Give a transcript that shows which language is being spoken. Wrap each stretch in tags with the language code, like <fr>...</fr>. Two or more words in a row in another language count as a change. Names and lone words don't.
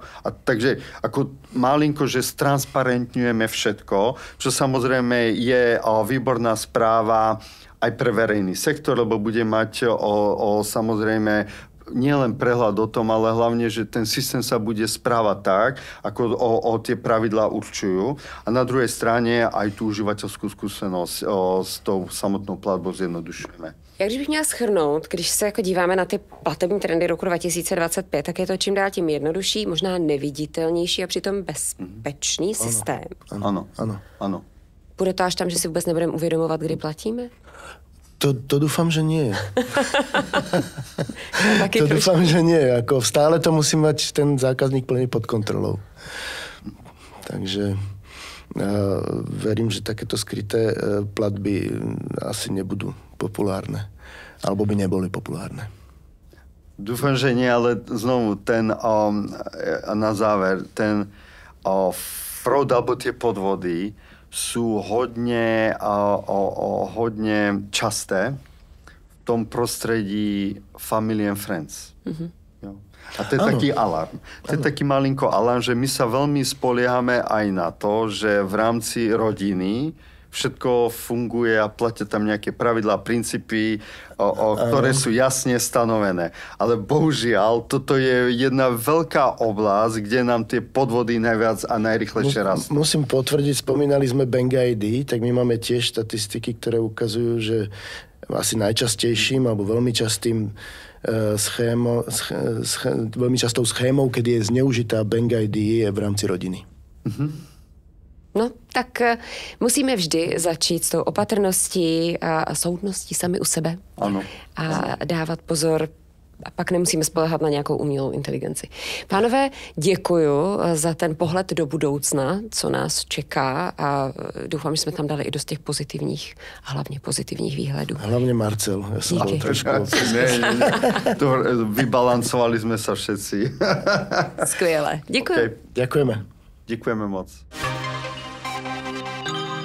<sk>A takže ako malinko, že stransparentňujeme všetko, čo samozrejme je výborná správa aj pre verejný sektor, lebo bude mať samozrejme nielen prehľad o tom, ale hlavne, že ten systém sa bude správať tak, ako tie pravidlá určujú. A na druhej strane aj tú užívateľskú skúsenosť s tou samotnou platbou zjednodušujeme.</sk> <cs>Jak když bych měla shrnout, když se jako díváme na ty platební trendy roku 2025, tak je to čím dál tím jednodušší, možná neviditelnější a přitom bezpečný systém. Ano. Bude to až tam, že si vůbec nebudeme uvědomovat, kdy platíme?</cs> <sk>To dúfam, že nie. Dúfam, že nie. Ako stále to musí mať ten zákazník plne pod kontrolou. Takže verím, že takéto skryté platby asi nebudú populárne. Alebo by neboli populárne. Dúfam, že nie, ale znovu na záver, ten fraud alebo tie podvody sú hodne časté v tom prostredí</sk> <en>family and friends.</en> <sk>Jo. A to je taký alarm. To je taký malinko alarm, že my sa veľmi spoliehame aj na to, že v rámci rodiny všetko funguje a platia tam nejaké pravidlá, princípy, ktoré sú jasne stanovené. Ale bohužiaľ, toto je jedna veľká oblasť, kde nám tie podvody najviac a najrychlejšie rastú. Musím potvrdiť, spomínali sme Bank ID, tak my máme tiež štatistiky, ktoré ukazujú, že asi najčastejším alebo veľmi častou schémou, kedy je zneužitá Bank ID, je v rámci rodiny.</sk> <cs>No, tak musíme vždy začít s tou opatrností a soudností sami u sebe. Ano. A dávat pozor, a pak nemusíme spoléhat na nějakou umělou inteligenci. Pánové, děkuju za ten pohled do budoucna, co nás čeká a doufám, že jsme tam dali i dost těch pozitivních a hlavně pozitivních výhledů. Hlavně Marcel.</cs> <sk>Ja som bol trošku... Vybalancovali sme sa všetci.</sk> <cs>Skvěle. Děkuju. Okay.</cs> <sk>Ďakujeme. Ďakujeme moc.</sk>